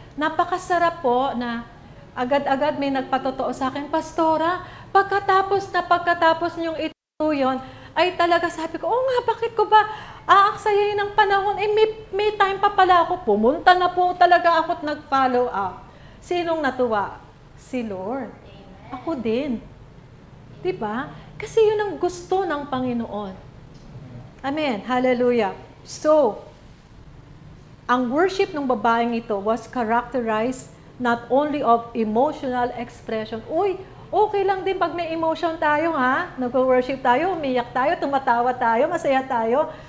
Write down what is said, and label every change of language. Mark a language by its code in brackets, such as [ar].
[tl] Napakasarap po na agad-agad may nagpatotoo sa akin, Pastora, pagkatapos niyong ito yun, ay talaga sabi ko, nga, bakit ko ba aaksayahin ng panahon? May time pa pala ako. Pumunta na po talaga ako at nag-follow up. Sinong natuwa? Si Lord. Ako din. Diba? Kasi yun ang gusto ng Panginoon. Amen. Hallelujah. [en] So, [tl] ang worship ng babaeng ito [en] was characterized not only of emotional expression. [tl] Uy, okay lang din pag may emotion tayo, ha? Nag-worship tayo, umiyak tayo, tumatawa tayo, masaya tayo.